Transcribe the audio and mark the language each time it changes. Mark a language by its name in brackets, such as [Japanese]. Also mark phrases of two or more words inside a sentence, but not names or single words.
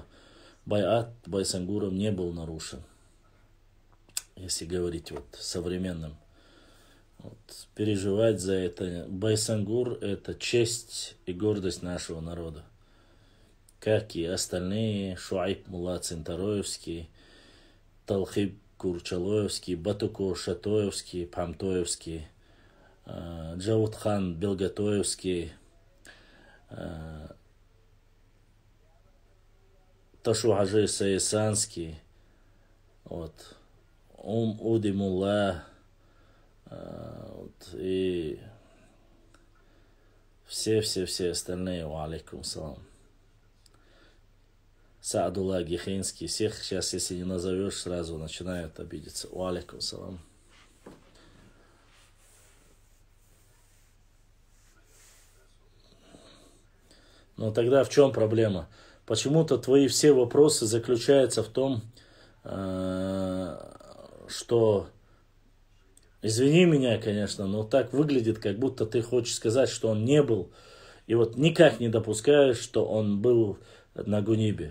[Russian] Байат Байсангуром не был нарушен. Если говорить вот современным. Вот, переживать за это. Байсангур – это честь и гордость нашего народа. Как и остальные, Шуайб Мулла Цинтароевский, Талхиб Курчалоевский, Батуко Шатоевский, Памтоевский, Джаудхан Белгатоевский, Ташу-Хаджи Саисанский, вот, Уди Мулла, вот, и все остальные, [Arabic] عليكم السلام. [Russian] Саадулла Гихинский, всех сейчас, если не назовешь, сразу начинают обидеться. [Arabic] عليكم السلام. [Russian] Но тогда в чем проблема? Почему-то твои все вопросы заключаются в том, что, извини меня, конечно, но так выглядит, как будто ты хочешь сказать, что он не был, и вот никак не допускаешь, что он был на Гунибе.